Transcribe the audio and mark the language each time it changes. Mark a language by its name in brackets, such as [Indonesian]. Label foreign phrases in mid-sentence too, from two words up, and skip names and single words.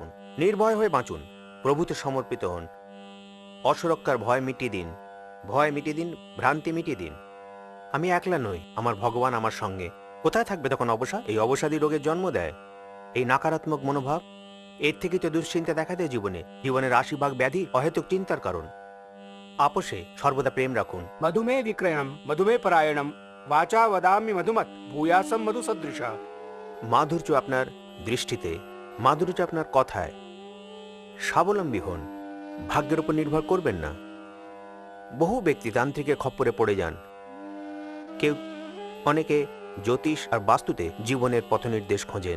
[Bangla] নির্ভয় হয়ে বাঁচুন, প্রভুতে সমর্পিত হন। অসুরক্ষার ভয় মিটিয়ে দিন, ভয় মিটিয়ে দিন, ভ্রান্তি মিটিয়ে দিন। আমি একলা নই, আমার ভগবান আমার সঙ্গে। কোথায় থাকবে তখন অবসাদ? এই অবসাদী রোগের জন্ম দেয় এই নাকারাত্মক মনোভাব। এর থেকে তো দুশ্চিন্তা দেখা দেয় জীবনে। জীবনের 80 ভাগ ব্যাধি অহেতুক চিন্তার কারণ। আপোষে সর্বদা প্রেম রাখুন। [Sanskrit] मधुमेह विक्रयणम मधुमेह परायणम वाचा वदामि मधुमत भूयासम मधु सदृशा। [Bangla] মাধুর্য আপনার দৃষ্টিতে, মাধুর্য আপনার কথায়। স্বাবলম্বী হন, ভাগ্যের উপর নির্ভর করবেন না। বহু ব্যক্তি তান্ত্রিকের খপ্পরে পড়ে যান। অনেকে জ্যোতিষ আর বাস্তুতে জীবনের পথনির্দেশ খোঁজেন।